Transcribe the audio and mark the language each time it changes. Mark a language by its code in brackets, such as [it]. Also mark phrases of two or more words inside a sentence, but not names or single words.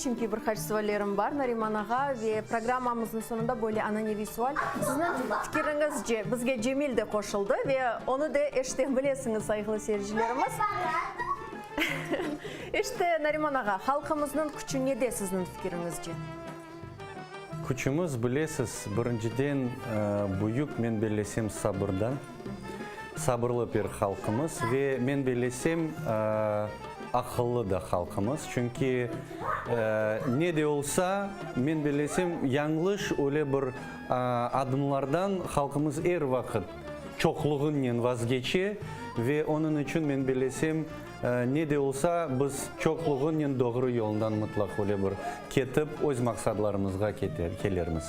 [crh] Çünkü birkaç suallerim var Nariman Ağa ve programımızın sonunda böyle ananevi sual. Sizin fikrinizce bizge Cemil de koşuldu ve onu da eşten bilesiniz saygılı seyircilerimiz. İşte Nariman Ağa, halkımızın küçüğü ne de sizin fikrinizce? Küçüğümüz bilesiz, birinciden büyük men belesem sabırdan. Sabırlı bir halkımız ve men belesem akıllı da halkımız. Çünkü ne de olsa men belesem yanlış öyle bir adımlardan halkımız her vakit çokluğundan vazgeçi ve onun için men belesem ne de olsa biz çokluğundan doğru yoldan mutlak öyle bir ketip öz maksatlarımızga kelerimiz.